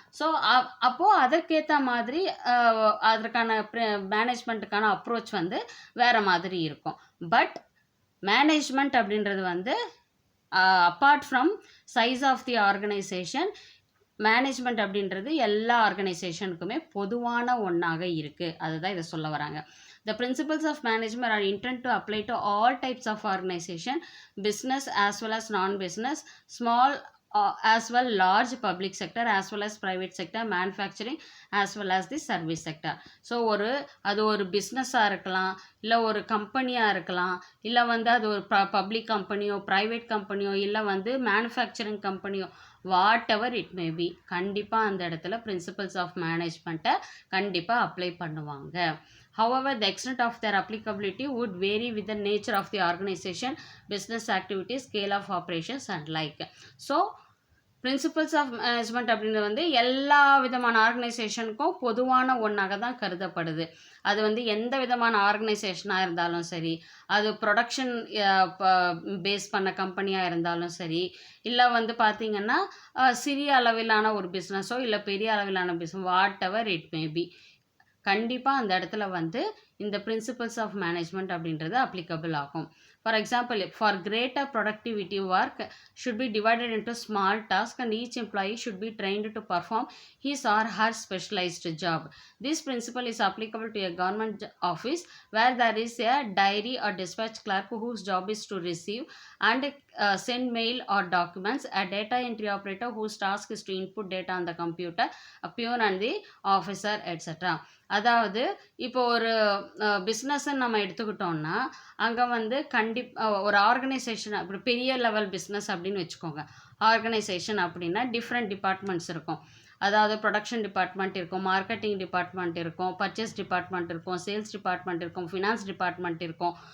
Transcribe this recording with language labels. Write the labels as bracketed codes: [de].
[ta] So அப்போது அதற்கேற்ற மாதிரி அதற்கான மேனேஜ்மெண்ட்டுக்கான அப்ரோச் வந்து வேறு மாதிரி இருக்கும். பட் மேனேஜ்மெண்ட் அப்படின்றது வந்து [en] apart from size of the organisation, [ta] management அப்படின்றது எல்லா ஆர்கனைசேஷனுக்குமே பொதுவான ஒன்றாக இருக்குது. அதுதான் இதை சொல்ல வராங்க. [en] The principles of management are intended to apply to all types of organization, business as well as non-business, small as well large public sector as well as private sector, manufacturing as well as the service sector. [ta] So அது ஒரு பிஸ்னஸாக இருக்கலாம், இல்லை ஒரு கம்பெனியாக இருக்கலாம், இல்லை வந்து அது ஒரு பப்ளிக் கம்பெனியோ, ப்ரைவேட் கம்பெனியோ, இல்லை வந்து manufacturing கம்பெனியோ, [en] whatever it may be, [ta] கண்டிப்பாக அந்த இடத்துல பிரின்சிபல்ஸ் ஆஃப் மேனேஜ்மெண்ட்டை கண்டிப்பாக அப்ளை பண்ணுவாங்க. [en] However, the extent of their applicability would vary with the nature of the organization, business activities, scale of operations and like. [ta] So, principles of management அப்படின்றது வந்து எல்லா விதமான ஆர்கனைசேஷனுக்கும் பொதுவான ஒன்றாக தான் கருதப்படுது. அது வந்து எந்த விதமான ஆர்கனைசேஷனாக இருந்தாலும் சரி, அது ப்ரொடக்ஷன் பேஸ் பண்ண கம்பெனியாக இருந்தாலும் சரி, இல்லை வந்து பார்த்திங்கன்னா சிறிய அளவிலான ஒரு பிஸ்னஸோ இல்லை பெரிய அளவிலான business, [en] whatever it may be, [ta] கண்டிப்பாக அந்த இடத்துல வந்து இந்த பிரின்சிபல்ஸ் ஆஃப் மேனேஜ்மெண்ட் அப்படின்றது அப்ளிகபிள் ஆகும். [en] For example, for greater productivity, work should be divided into small tasks and each employee should be trained to perform his or her specialized job. This principle is applicable to a government office where there is a diary or dispatch clerk whose job is to receive and send mail or documents, a data entry operator whose task is to input data on the computer, a peon and the officer, etc. [ta] அதாவது இப்போ ஒரு பிஸ்னஸ்ன்னு நம்ம எடுத்துக்கிட்டோம்னா அங்கே வந்து ஒரு organisation, அப்படி பெரிய லெவல் பிஸ்னஸ் அப்படின்னு வச்சுக்கோங்க. ஆர்கனைசேஷன் அப்படின்னா டிஃப்ரெண்ட் டிபார்ட்மெண்ட்ஸ் இருக்கும். அதாவது ப்ரொடக்ஷன் டிபார்ட்மெண்ட் இருக்கும், மார்க்கெட்டிங் டிபார்ட்மெண்ட் இருக்கும், பர்ச்சேஸ் டிபார்ட்மெண்ட் இருக்கும், சேல்ஸ் டிபார்ட்மெண்ட் இருக்கும், ஃபினான்ஸ் டிபார்ட்மெண்ட் இருக்கும்.